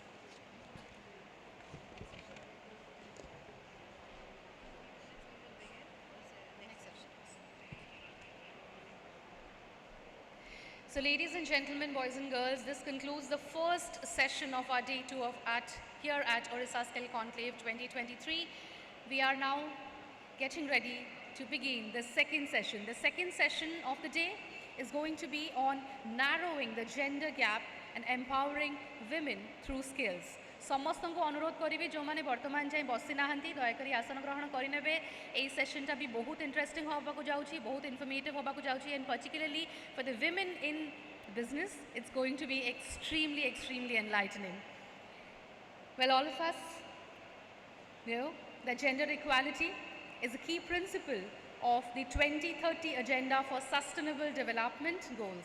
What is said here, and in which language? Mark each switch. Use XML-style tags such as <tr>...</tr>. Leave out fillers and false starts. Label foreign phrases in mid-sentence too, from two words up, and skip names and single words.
<en>So ladies and gentlemen, boys and girls, this concludes the first session of our day 2 here at Orissa Skill Conclave 2023. We are now getting ready to begin the second session. The second session of the day is going to be on narrowing the gender gap and empowering women through skills.</en> <or>ସମସ୍ତଙ୍କୁ ଅନୁରୋଧ କରିବି ଯେଉଁମାନେ ବର୍ତ୍ତମାନ ଯାଏଁ ବସି ନାହାନ୍ତି ଦୟାକରି ଆସନ ଗ୍ରହଣ କରିନେବେ ଏହି ସେସନଟା ବି ବହୁତ ଇଣ୍ଟରେଷ୍ଟିଂ ହେବାକୁ ଯାଉଛି ବହୁତ ଇନଫର୍ମେଟିଭ୍ ହେବାକୁ ଯାଉଛି</or> <en>and particularly for the women in business it's going to be extremely enlightening. Well, all of us know that gender equality is a key principle of the 2030 Agenda for Sustainable Development Goals.</en>